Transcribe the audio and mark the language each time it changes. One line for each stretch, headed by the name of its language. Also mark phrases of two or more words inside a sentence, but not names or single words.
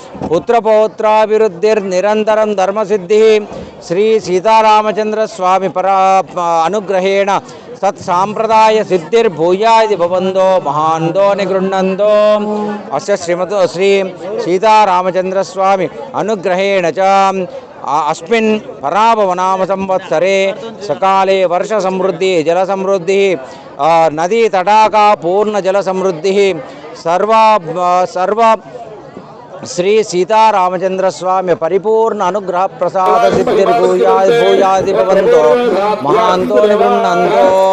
Sanskrit: పుత్రపౌత్రాభివృద్ధిర్నిరంతరం ధర్మసిద్ధి శ్రీ సీతారామచంద్ర స్వామి అనుగ్రహేణ సత్సాంప్రదాయ సిద్ధిర్భూయాది భవంతో మహాంతో నిగృహ్ణంతో అస్య శ్రీమతో శ్రీ సీతారామచంద్ర స్వామి అనుగ్రహేణ చ अस्मिन् पराभवनाम संवत्सरे सकाले वर्ष समृद्धि जल समृद्धि नदी तटाका पूर्ण जल समृद्धि सर्व श्री सीतारामचंद्र स्वामी परिपूर्ण अनुग्रह प्रसाद सिद्धिर्भूयादि भवन्तो महान्तो निगृह्णन्तो